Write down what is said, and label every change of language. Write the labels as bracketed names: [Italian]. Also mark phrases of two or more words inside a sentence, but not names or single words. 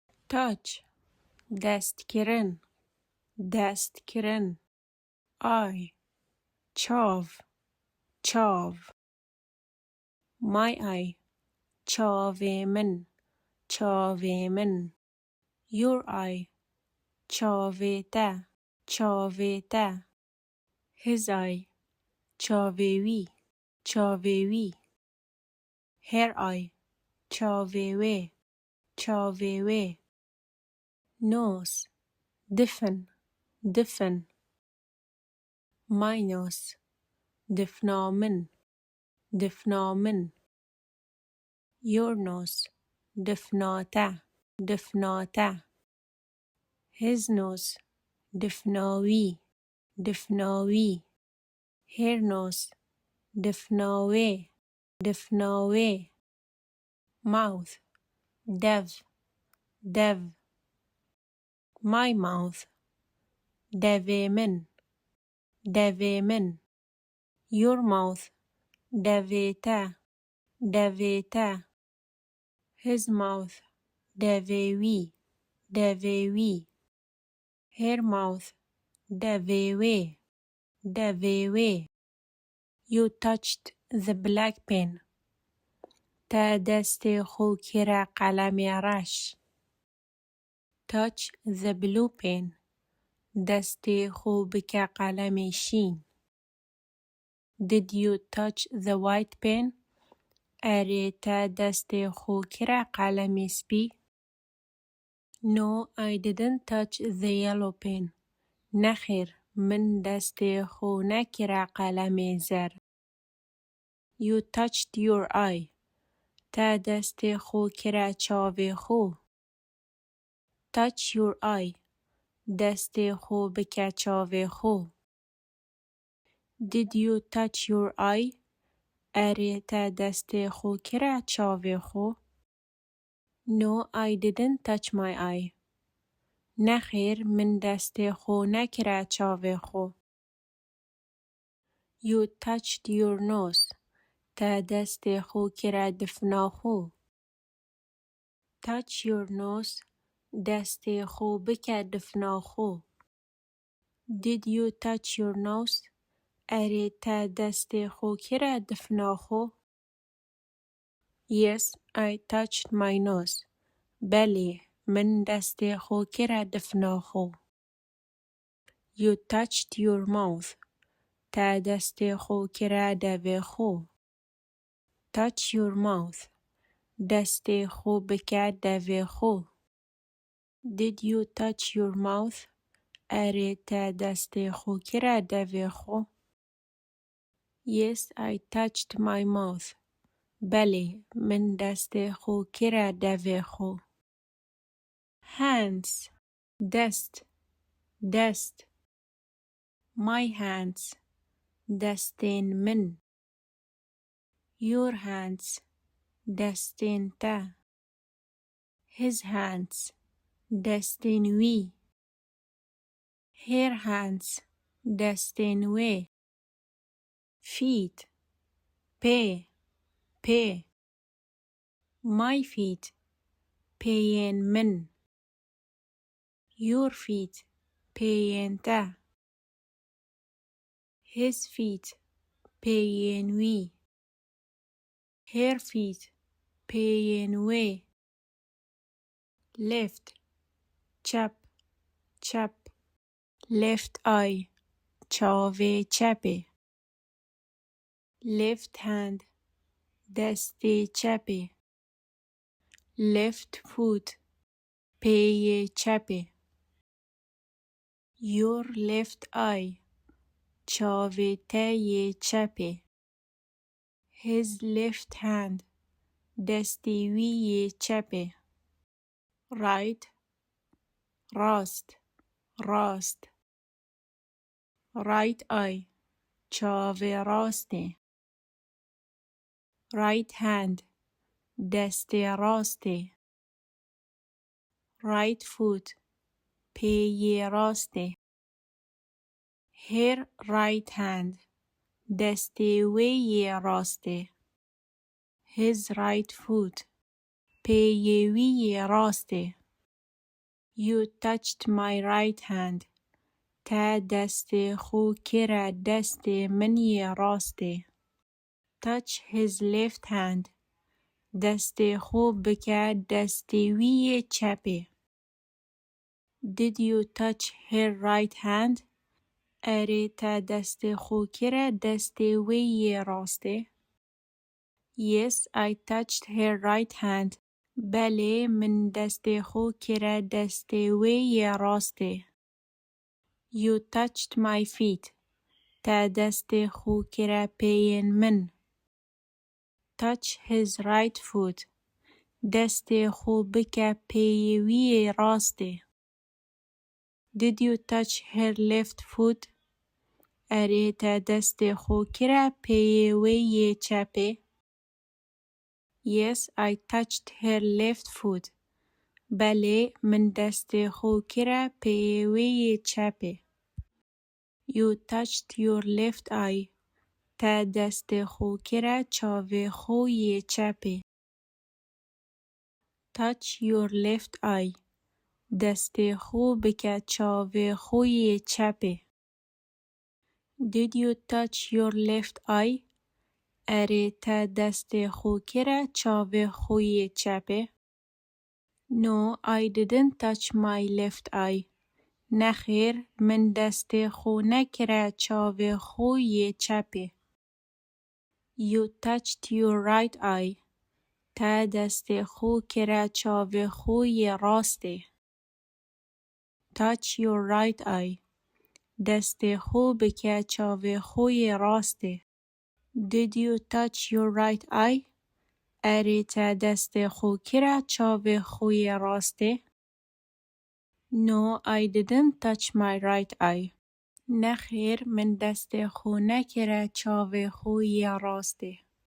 [Kurdish] touch دست کرن دست کرن eye چاو چاو [English] my eye [Kurdish] چاوی من چاوی من [English] your eye [Kurdish] چاوی تا چاوی تا [English] his eye [Kurdish] چاوی وی چاوی وی [English] her eye [Kurdish] چاوی وی چاوی وی nose دفن دفن [English] my nose [Kurdish] دفنامن دفنامن [English] your nose [Kurdish] دفناته دفناته [English] his nose [Kurdish] دفناوی دفناوی [English] her nose [Kurdish] دفناوی دفناوی mouth دو دو [English] my mouth [Kurdish] دوی من دوی من your [English] mouth [Kurdish] دویته دویته [English] his mouth [Kurdish] دوی وی دوی وی [English] her mouth [Kurdish] دوی وی دوی وی [English] you touched the black pen [Kurdish] تا دست خو کرا قلم رش [English] touch the blue pen [Kurdish] دست خو بکه قلم شین [English] did you touch the white pen [Kurdish] اره تا دست خو کرا قلم سپی [English] no I didn't touch the yellow pen [Kurdish] نخیر من دست خو نکرا قلم زر [English] you touched your eye [Kurdish] تا دست خو کرا چاو خو [English] touch your eye [Kurdish] دست خو بکه چاو خو [English] did you touch your eye [Kurdish] اره تا دست خو کرا چاو خو [English] no I didn't touch my eye [Kurdish] نخیر من دست خو نکرا چاو خو [English] you touched your nose [Kurdish] تا دست خو کرا دفنا خو [English] touch your nose [Kurdish] دست خو بکه دفنا خو [English] did you touch your nose [Kurdish] اره تا دست خو کرا دفنا خو [English] yes I touched my nose [Kurdish] بله من دست خو کرا دفنا خو [English] you touched your mouth [Kurdish] تا دست خو کرا دو خو [English] touch your mouth [Kurdish] دست خو بکه دو خو [English] did you touch your mouth [Kurdish] اره تا دست خو کرا دو خو [English] yes I touched my mouth [Kurdish] بله من دست خو کرا دو خو hands دست دست [English] my hands [Kurdish] دستین من [English] your hands [Kurdish] دستین تا [English] his hands [Kurdish] دستین وی [English] her hands [Kurdish] دستین وی feet پی پی [English] my feet [Kurdish] پین من [English] your feet [Kurdish] پین تا [English] his feet [Kurdish] پین وی [English] her feet [Kurdish] پین وی left چپ چپ [English] left eye [Kurdish] چاوه چپه [English] left hand [Kurdish] دست چپه [English] left foot [Kurdish] پی چپه [English] your left eye [Kurdish] چاوه ته چپه [English] his left hand [Kurdish] دستی وی چپه right راست راست [English] right eye [Kurdish] چاوه راسته [English] right hand [Kurdish] دست راسته [English] right foot [Kurdish] پی راسته [English] her right hand [Kurdish] دست وی راسته [English] his right foot [Kurdish] پی وی راسته [English] You touched my right hand. [Kurdish] تا دست خو کرا دست منی راسته. [English] Touch his left hand. [Kurdish] دست خو بکه دست وی چپه. [English] Did you touch her right hand? [Kurdish] اره تا دست خو کرا دست وی راسته. [English] Yes, I touched her right hand. [Kurdish] بله من دست خو کرا دست وی راسته. [English] You touched my feet. [Kurdish] تا دست خو کرا پین من. [English] Touch his right foot. [Kurdish] دست خو بکه پیوی راسته. [English] Did you touch her left foot? [Kurdish] اره تا دست خو کرا پیوی چپه. [English] Yes, I touched her left foot. [Kurdish] بله من دست خو کرا پیوی چپه. [English] You touched your left eye. [Kurdish] تا دست خو کرا چاوه خوی چپه. [English] Touch your left eye. [Kurdish] دست خو بکه چاوه خوی چپه. [English] Did you touch your left eye? [Kurdish] اره تا دست خو کرا چاوه خوی چپه. [English] No, I didn't touch my left eye. [Kurdish] نخیر من دست خو نکرا چاوه خوی چپه. [English] You touched your right eye. [Kurdish] تا دست خو کرا چاوه خوی راسته. [English] Touch your right eye. [Kurdish] دست خو بکه چاوه خوی راسته. [English] Did you touch your right eye? [Kurdish] اره تا دست خو کرا چاوه خوی راسته. [English] No, I didn't touch my right eye. [Kurdish] نخیر من دست خو نکرا چاوه خوی راسته.